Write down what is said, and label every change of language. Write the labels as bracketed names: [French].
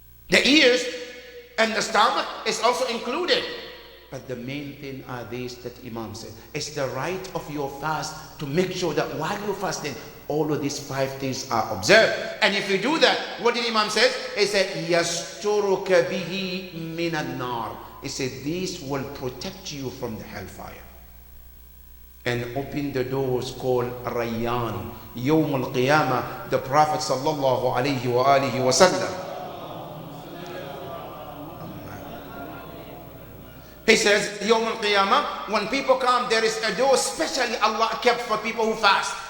[English] The ears and the stomach is also included. But the main thing are these that Imam said. It's the right of your fast to make sure that while you're fasting, all of these 5 things are observed. And if you do that, what did Imam say? He said, [Arabic] يَسْتُرُكَ بِهِ مِنَ النَّارِ. [English] He said, these will protect you from the hellfire. And open the doors called Rayyan. Yawm al-Qiyamah, the Prophet sallallahu alayhi wa alihi wa sallam, he says, Yawm al-Qiyamah, when people come, there is a door specially Allah kept for people who fast.